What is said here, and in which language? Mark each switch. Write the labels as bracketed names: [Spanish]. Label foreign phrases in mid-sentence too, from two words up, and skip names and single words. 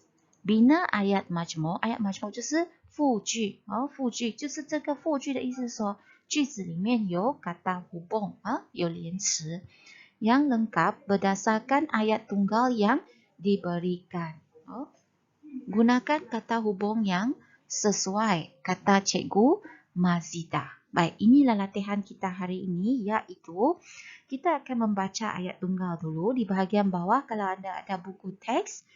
[Malay] Bina ayat majmu'. Ayat majmu' [Chinese] 就是复句复句就是这个复句的意思是说句子里面有 [Malay] kata hubung [Chinese] 有连词 [Malay] yang lengkap berdasarkan ayat tunggal yang diberikan. Gunakan kata hubung yang sesuai, kata cikgu Mazidah. Baik, inilah latihan kita hari ini, iaitu kita akan membaca ayat tunggal dulu di bahagian bawah kalau anda ada buku teks.